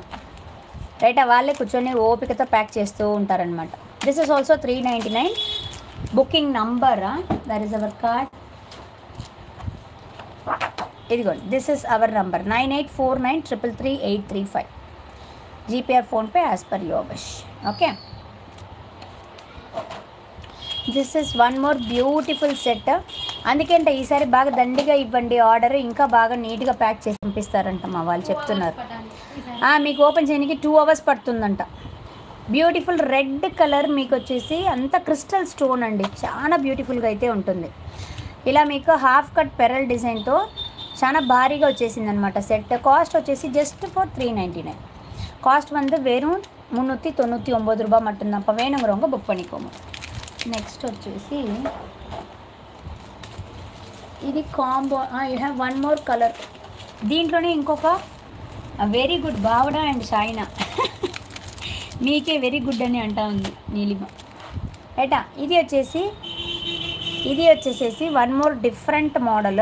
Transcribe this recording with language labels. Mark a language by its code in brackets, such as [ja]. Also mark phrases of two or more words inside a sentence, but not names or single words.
[te] రైట్, వాళ్ళే కూర్చొని ఓపికతో ప్యాక్ చేస్తూ ఉంటారనమాట. [en] This is also 399. Booking number, that is our card. ఇదిగోండి, this is our number 9849333835. GPay or PhonePe as per your wish. Okay, this is one more beautiful set. [te] అందుకంటే ఈసారి బాగా దండిగా ఇవ్వండి ఆర్డర్, ఇంకా బాగా నీట్గా ప్యాక్ చేసి పంపిస్తారంట మా వాళ్ళు చెప్తున్నారు. మీకు ఓపెన్ చేయడానికి 2 అవర్స్ పడుతుందంట. [en] beautiful red colour [te] మీకు వచ్చేసి అంత [en] crystal stone [te] అండి, చాలా బ్యూటిఫుల్గా అయితే ఉంటుంది. ఇలా మీకు [en] half cut pearl [te] డిజైన్తో చాలా భారీగా వచ్చేసింది అనమాట సెట్. కాస్ట్ వచ్చేసి [en] just for 399. [ta] காஸ்ட் வந்து வெறும் 399 ரூபாய் மட்டும்தான். இப்போ வேணுங்கிறவங்க புக் பண்ணிக்கோங்க. [te] నెక్స్ట్ వచ్చేసి ఇది కాంబో. [en] You have one more colour. [te] దీంట్లోనే ఇంకొక [en] very good బావడా అండ్ షైనా. [te] మీకే [en] very good [te] అని అంటా ఉంది నీలిమ. రైటా, ఇది వచ్చేసేసి [en] one more different model.